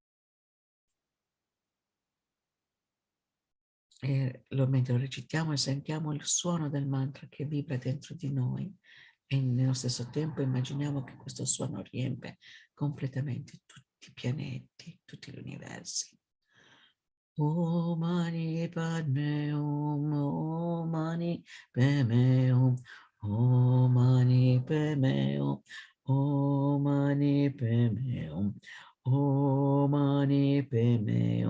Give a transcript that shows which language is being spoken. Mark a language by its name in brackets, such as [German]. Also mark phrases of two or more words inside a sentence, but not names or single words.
[Italian] E mentre lo recitiamo e sentiamo il suono del mantra che vibra dentro di noi e nello stesso tempo immaginiamo che questo suono riempie completamente tutti i pianeti, tutti gli universi. [Sanskrit] Om Mani Padme Hum, Om Mani Padme Hum, Om Mani Padme Hum, Om Mani Padme Hum, Om Mani Padme